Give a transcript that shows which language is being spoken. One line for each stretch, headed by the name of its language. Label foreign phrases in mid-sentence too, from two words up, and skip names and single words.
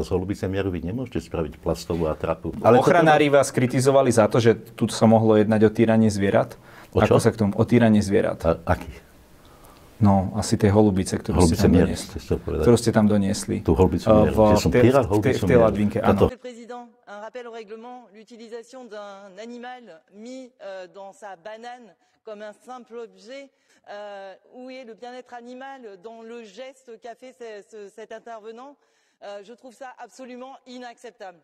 Slovak: Z holubice mieru vy nemôžete spraviť plastovú atrapu. Ale ochranári vás kritizovali za to, že tu sa mohlo jednať o týranie zvierat? Ako sa k tomu? O týranie zvierat. Akých? No, asi tej holubice, ktorú ste tam doniesli. Tú holubicu mieru. V tej ladvinke, áno.
French: Monsieur le Président, un rappel au règlement, l'utilisation d'un animal mis dans sa banane comme un simple objet, où est le bien-être animal dans le geste qu'a fait cet intervenant, je trouve ça absolument inacceptable.